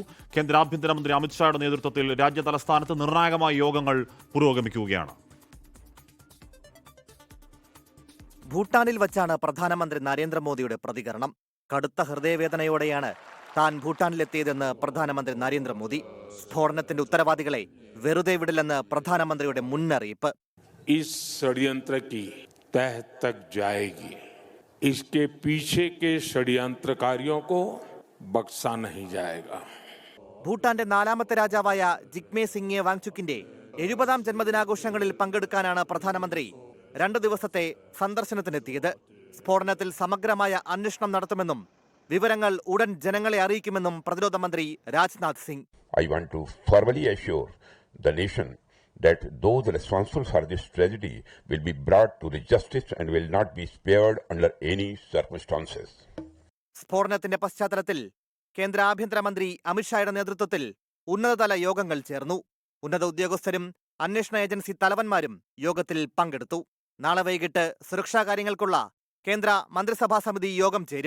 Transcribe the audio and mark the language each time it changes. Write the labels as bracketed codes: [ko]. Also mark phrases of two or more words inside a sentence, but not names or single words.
[ml] കേന്ദ്ര ആഭ്യന്തരമന്ത്രി അമിത്ഷായുടെ നേതൃത്വത്തിൽ രാജ്യ തലസ്ഥാനത്ത് നിർണായകമായ യോഗങ്ങൾ പുരോഗമിക്കുകയാണ്. ഭൂട്ടാനിൽ വച്ചാണ് പ്രധാനമന്ത്രി നരേന്ദ്രമോദിയുടെ പ്രതികരണം. കടുത്ത ഹൃദയവേദനയോടെയാണ് താൻ ഭൂട്ടാനിലെത്തിയതെന്ന് പ്രധാനമന്ത്രി നരേന്ദ്രമോദി. സ്ഫോടനത്തിന്റെ ഉത്തരവാദികളെ വെറുതെ വിടില്ലെന്ന് പ്രധാനമന്ത്രിയുടെ മുന്നറിയിപ്പ്. [hi] इस षड्यंत्र की तह तक जाएगी. इसके पीछे के षड्यंत्रकारियों को बख्शा नहीं जाएगा. [ml] ഭൂട്ടാന്റെ 4ാമത്തെ രാജാവായ ജിഗ്മേ സിംഗെ വാങ്ചുക്കിന്റെ 70ാം ജന്മദിനാഘോഷങ്ങളിൽ പങ്കെടുക്കാനാണ് പ്രധാനമന്ത്രി 2 ദിവസത്തെ സന്ദർശനത്തിനെത്തിയത്. സ്ഫോടനത്തിൽ സമഗ്രമായ അന്വേഷണം നടത്തുമെന്നും വിവരങ്ങൾ ഉടൻ ജനങ്ങളെ അറിയിക്കുമെന്നും പ്രതിരോധ മന്ത്രി രാജ്നാഥ് സിംഗ്. [en] I want to formally assure the nation that those responsible for this tragedy will be brought to the justice and will not be spared under any circumstances. [ml] സ്ഫോടനത്തിന്റെ പശ്ചാത്തലത്തിൽ കേന്ദ്ര ആഭ്യന്തരമന്ത്രി അമിത്ഷായുടെ നേതൃത്വത്തിൽ ഉന്നതതല യോഗങ്ങൾ ചേർന്നു. ഉന്നത ഉദ്യോഗസ്ഥരും അന്വേഷണ ഏജൻസി തലവന്മാരും യോഗത്തിൽ പങ്കെടുത്തു. നാളെ വൈകിട്ട് സുരക്ഷാ കാര്യങ്ങൾക്കുള്ള കേന്ദ്ര മന്ത്രിസഭാ സമിതി യോഗം ചേരും.